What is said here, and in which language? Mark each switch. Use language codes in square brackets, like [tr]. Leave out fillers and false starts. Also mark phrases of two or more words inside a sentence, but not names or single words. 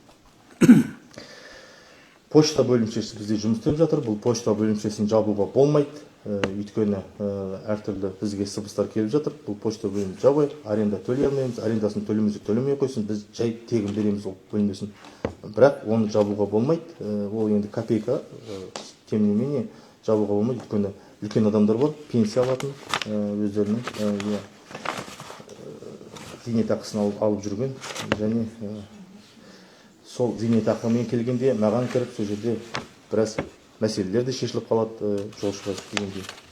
[kk] Почта бөлімшесі бізде жұмыс істеп жатыр. Бұл почта бөлімшесін жабуға болмайды. Өйткені әртүрлі бізге сыбыстар келіп жатыр. Бұл почта бөлімін жабайық, аренда төлей алмаймыз, арендасын төлемей қойсын, біз жай тегін береміз ол бөлмесін. Бірақ оны жабуға болмайды. Ол енді копейка, [ru] тем не менее [kk] жабуға болмайды. Өйткені үлкен адамдар бар, пенсия алатын, өздерінің зейнетақысын алып жүрген, және сол зейнетақымен келгенде маған кіріп, сол жерде біраз мәселелер де шешіліп қалады жолшыға келгенде.